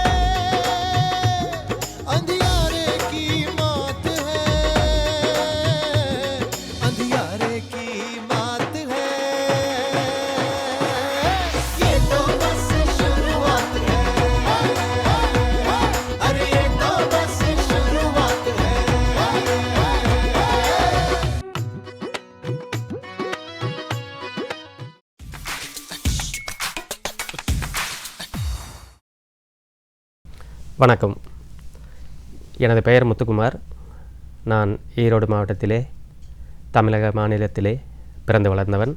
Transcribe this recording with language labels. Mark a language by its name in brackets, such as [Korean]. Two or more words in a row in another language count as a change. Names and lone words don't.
[Hindi] अंधियारे की मौत है, अंधियारे की मौत है, ये तो बस शुरुआत है, अरे ये तो बस शुरुआत है। [Tamil] வணக்கம். எனது பெயர் முத்துக்குமார். நான் ஈரோடு மாவட்டத்திலே தமிழக மாநிலத்திலே பிறந்து வளர்ந்தவன்.